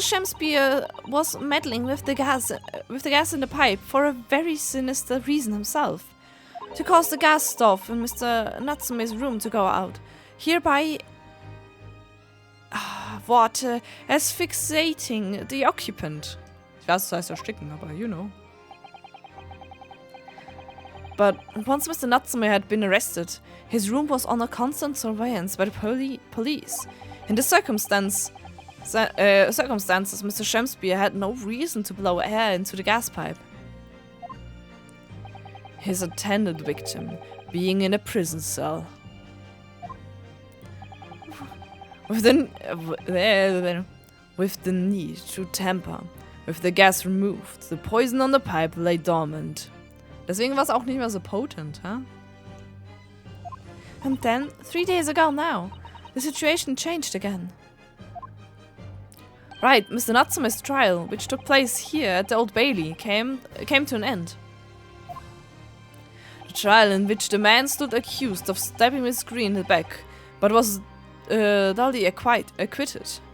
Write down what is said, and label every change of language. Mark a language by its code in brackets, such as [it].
[en] Shemspeare was meddling with the gas in the pipe for a very sinister reason himself. To cause the gas stove in Mr. Natsume's room to go out, hereby asphyxiating the occupant. [de] Ich weiß, das heißt ersticken, aber [en] you know. But once Mr. Natsume had been arrested, his room was under constant surveillance by the police. In the circumstances, Mr. Shemspeare had no reason to blow air into the gas pipe. His intended victim being in a prison cell. With the need to tamper with the gas removed, the poison on the pipe lay dormant. [de] Deswegen war es auch nicht mehr so potent, huh? [en] And then, 3 days ago now, the situation changed again. Right, Mr. Natsume's trial, which took place here at the Old Bailey, came to an end. The trial in which the man stood accused of stabbing Miss Green in the back, but was duly acquitted.